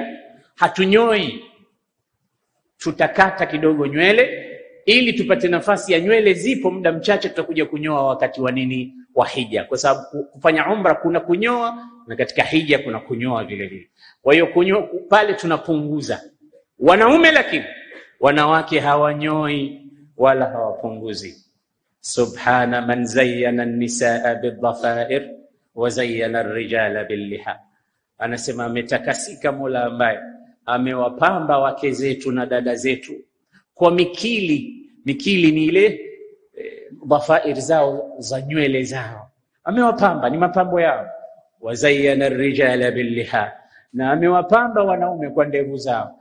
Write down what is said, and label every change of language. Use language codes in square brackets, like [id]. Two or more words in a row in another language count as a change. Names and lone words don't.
[sw] Hatunyoi, tutakata kidogo nywele ili tupate nafasi ya nywele zipo muda mchache, tutakuja kunyoa wakati wa nini? Wa hija, kwa sababu kufanya umra kuna kunyoa na katika hija kuna kunyoa vile vile. Kwa hiyo kunyoa pale tunapunguza wanaume, lakini wanawake hawanyoi wala hawapunguzi. [ar] سبحان من زين النساء بالضفائر وزين الرجال باللحى. [sw] Anasema ametakasika Mola ambaye amewapamba wake zetu na dada zetu kwa mikili. Mikili ni ile dhafair zao za nywele zao, amewapamba, ni mapambo yao. [ar] وزين الرجال باللحى, [sw] na amewapamba wanaume kwa ndevu zao.